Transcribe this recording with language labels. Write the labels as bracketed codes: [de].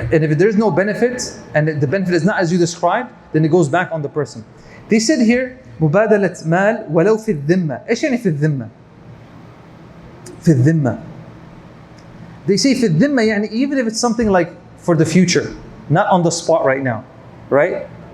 [en] And if there's no benefit, and the benefit is not as you described, then it goes back on the person. They said here, [ar] مبادلة مال ولو في الذمة. إيش يعني في الذمة? في الذمة. [en] They say [ar] في الذمة يعني [en] even if it's something like for the future, not on the spot right now, right?